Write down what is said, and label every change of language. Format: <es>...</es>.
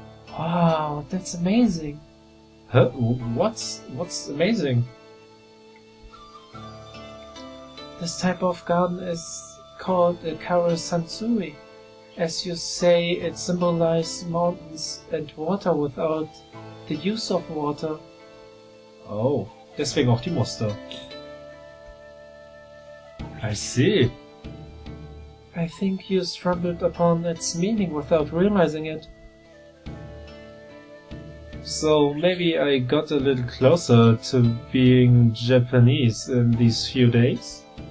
<en>Wow, that's amazing. Huh? What's amazing? This type of garden is called a Karasansui. As you say, it symbolizes mountains and water without the use of water.</en> <de>Oh, deswegen auch die Muster.</de> <en>I see. I think you stumbled upon its meaning without realizing it. So maybe I got a little closer to being Japanese in these few days?</en>